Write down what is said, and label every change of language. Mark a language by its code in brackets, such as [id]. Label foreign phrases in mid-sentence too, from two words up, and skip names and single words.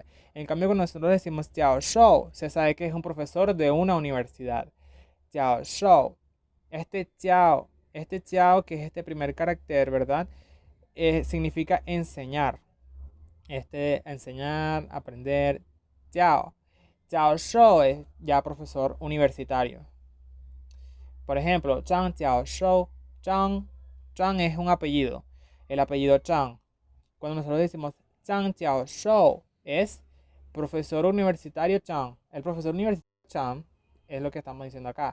[es] En cambio, cuando nosotros decimos [zh] 教授, [es] se sabe que es un profesor de una universidad. [zh] 教授. [es] Este Jiao, que es este primer carácter, ¿verdad? Significa enseñar. Enseñar, aprender. Jiao. [zh] 教授 [es] es ya profesor universitario. Por ejemplo, [zh] 张教授. [es] Zhang es un apellido. El apellido Zhang. Cuando nosotros decimos [zh] 张教授, [es] es profesor universitario Zhang. El profesor universitario Zhang es lo que estamos diciendo acá.